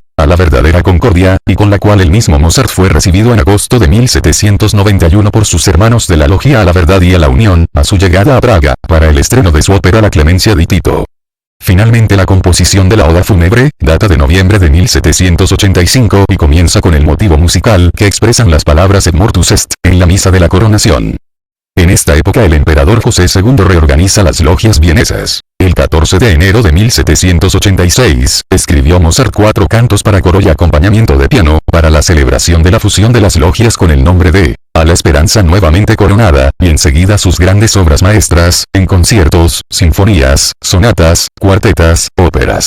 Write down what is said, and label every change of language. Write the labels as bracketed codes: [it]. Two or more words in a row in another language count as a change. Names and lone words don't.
[es] a la verdadera concordia, y con la cual el mismo Mozart fue recibido en agosto de 1791 por sus hermanos de la Logia a la Verdad y a la Unión, a su llegada a Praga, para el estreno de su ópera La Clemencia di Tito. Finalmente la composición de la Oda Fúnebre, data de noviembre de 1785 y comienza con el motivo musical que expresan las palabras [la] Et mortus est, [es] en la misa de la coronación. En esta época el emperador José II reorganiza las logias vienesas. El 14 de enero de 1786, escribió Mozart 4 cantos para coro y acompañamiento de piano, para la celebración de la fusión de las logias con el nombre de A la Esperanza nuevamente coronada, y enseguida sus grandes obras maestras, en conciertos, sinfonías, sonatas, cuartetas, óperas.